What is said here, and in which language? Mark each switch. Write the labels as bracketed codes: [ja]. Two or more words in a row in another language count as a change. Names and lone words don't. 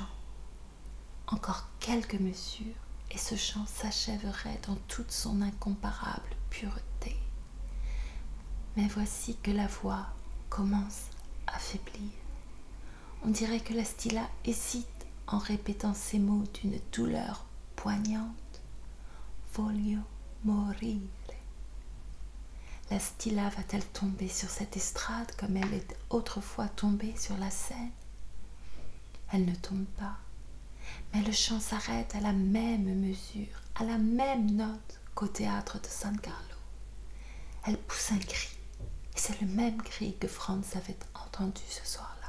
[fr] Encore quelques mesures, et ce chant s'achèverait dans toute son incomparable pureté. Mais voici que la voix commence à faiblir. On dirait que la Stilla hésite en répétant ces mots d'une douleur poignante. [it] Voglio morire. [fr] La Stilla va-t-elle tomber sur cette estrade comme elle est autrefois tombée sur la scène? Elle ne tombe pas, mais le chant s'arrête à la même mesure, à la même note qu'au théâtre de San Carlo. Elle pousse un cri, et c'est le même cri que Franz avait entendu ce soir-là.